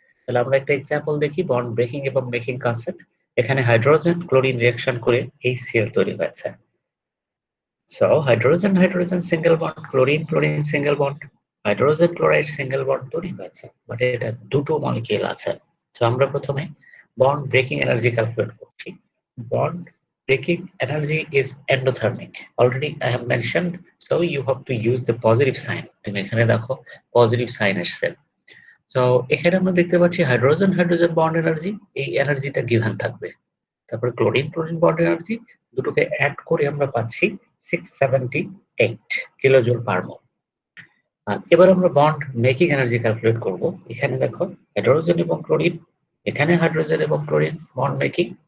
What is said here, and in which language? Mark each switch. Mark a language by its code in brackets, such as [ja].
[bn] তাহলে আমরা একটা এক্সাম্পল দেখি বন্ড ব্রেকিং এবং মেকিং কনসেপ্ট। এখানে হাইড্রোজেন ক্লোরিন রিঅ্যাকশন করে HCl তৈরি হয়েছে। So hydrogen hydrogen single bond, chlorine chlorine single bond, hydrogen chloride single bond তৈরি হয়েছে, বাট এটা দুটো মলিকিউল আছে। সো আমরা প্রথমে বন্ড ব্রেকিং এনার্জি ক্যালকুলেট করছি। Bond [en] breaking energy is endothermic. Already I have mentioned, so you have to use the positive sign. [bn] তুমি এখানে দেখো পজিটিভ সাইন আসছে। সো এখানে আমরা দেখতে পাচ্ছি হাইড্রোজেন হাইড্রোজেন বন্ড এনার্জি, এই এনার্জিটা গিভেন থাকবে। তারপরে ক্লোরিন ক্লোরিন বন্ড এনার্জি, দুটোকে অ্যাড করে আমরা পাচ্ছি 678 কিলোজুল পার মোল। আর এবার আমরা বন্ড মেকিং এনার্জি ক্যালকুলেট করব। এখানে দেখো হাইড্রোজেন এবং ক্লোরিন, এখানে হাইড্রোজেন এবং ক্লোরিন বন্ড মেকিং।